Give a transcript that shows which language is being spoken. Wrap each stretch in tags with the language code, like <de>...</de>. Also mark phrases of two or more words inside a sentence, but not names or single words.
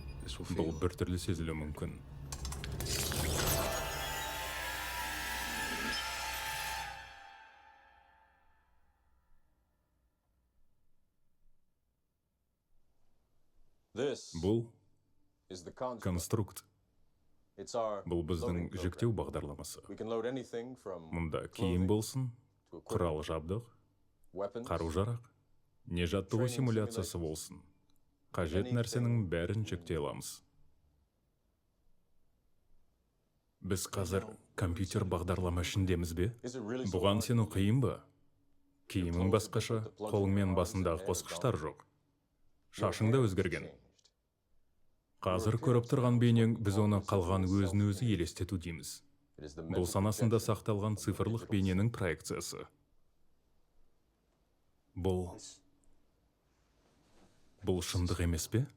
<en>This will</en> <kk>Бұл</kk> <en>feel</en> <kk>біртүрлі сезілуі мүмкін.</kk> <en>This</en> <kk>Бұл</kk> <en>is the construct.</en> <kk>конструкт.</kk> <en>It's our</en> <kk>Бұл біздің</kk> <en>loading program.</en> <kk>жүктеу бағдарламасы.</kk> <en>We can load anything from</en> <kk>Мұнда киім</kk> <en>clothing</en> <kk>болсын,</kk> <en>to equipment,</en> <kk>құрал жабдық,</kk> <en>weapons,</en> <kk>қару-жарақ, не жаттығу</kk> <en>Training</en> <kk>симуляциясы</kk> <en>simulations.</en> <kk>болсын. Қажет нәрсенің бәрін жүктей аламыз. Біз қазір компьютер бағдарлама ішіндеміз бе?</kk> <en>Is it really so</en> <kk>Бұған</kk> <en>hard?</en> <kk>сену қиын ба? Киімің басқаша, қолыңмен басындағы қосқыштар жоқ. Шашың да өзгерген.</kk> <en>Changed.</en> <kk>Қазір көріп тұрған бейнең біз оны қалған өзін-өзі елестету дейміз.</kk> <en>It is the</en> <kk>Бұл</kk> <en>mental</en> <kk>санасында</kk> <en>projection.</en> <kk>сақталған цифрлық бейненің проекциясы. Бұл шындық емес пе?</kk>